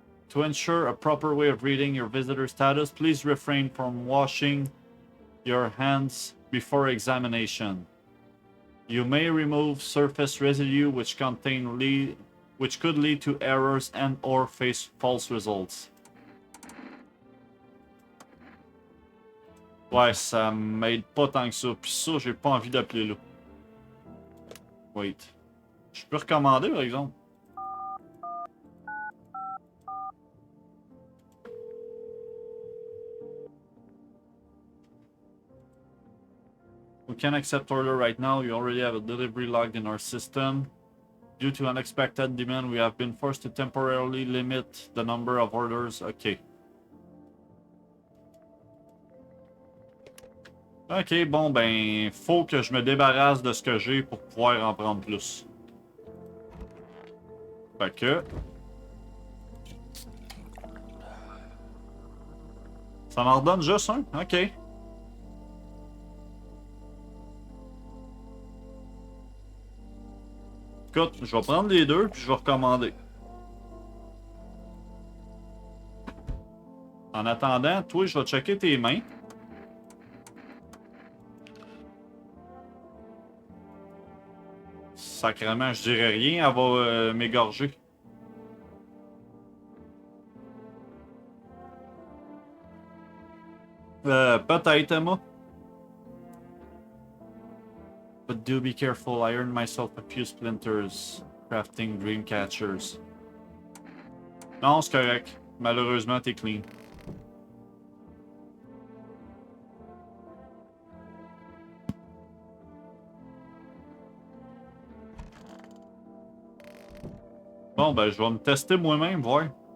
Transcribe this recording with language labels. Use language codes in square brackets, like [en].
[en] To ensure a proper way of reading your visitor status, please refrain from washing your hands before examination. You may remove surface residue which could lead to errors and or face false results. [fr] Ouais, ça m'aide pas tant que ça. Puis ça, j'ai pas envie d'appeler là. Wait. Je peux recommander, par exemple. [en] We can't accept order right now. You already have a delivery logged in our system. Due to unexpected demand, we have been forced to temporarily limit the number of orders. Ok. [fr] Ok, bon, ben, faut que je me débarrasse de ce que j'ai pour pouvoir en prendre plus. Fait que... Ça m'en redonne juste un? Ok. Écoute, je vais prendre les deux puis je vais recommander. En attendant, toi, je vais checker tes mains. Sacrément, je dirais rien, elle va m'égorger. Peut-être, Emma. [en] But do be careful, I earned myself a few splinters crafting dream catchers. [fr] Non, c'est correct. Malheureusement, t'es clean. Bon, ben, je vais me tester moi-même, voir.